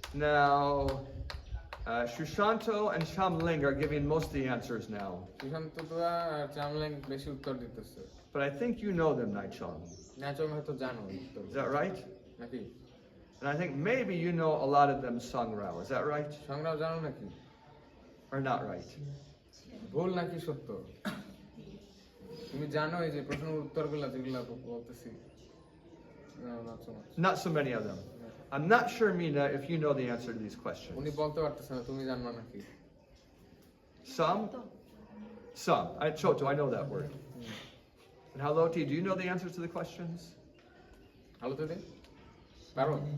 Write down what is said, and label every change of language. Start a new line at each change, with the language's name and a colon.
English: Now, Shushanto and Shamling are giving most of the answers now.
Bangla: Sushant তোয়া আর চামলাং বেশি উত্তর দিতেছে।
English: But I think you know them, Naichong.
Bangla: ন্যাচং হয়তো জানো উত্তর।
English: Is that right?
Bangla: নাকি?
English: And I think maybe you know a lot of them sung Rao. Is that right?
Bangla: সংগ্রাম জানো নাকি?
English: Or not right?
Bangla: ভুল নাকি সত্য? তুমি জানো এই যে প্রশ্নের উত্তরগুলো যেগুলো বলতেছি?
English: No, not so much. Not so many of them. I'm not sure, Mina, if you know the answer to these
Bangla: উনি
English: questions.
Bangla: বলতে পারতেছে না, তুমি জানো নাকি?
English: Some? Some. Choto, I know that word. And Haloti, do you know the answers to the questions?
Bangla: ভালো তো দে? পারো?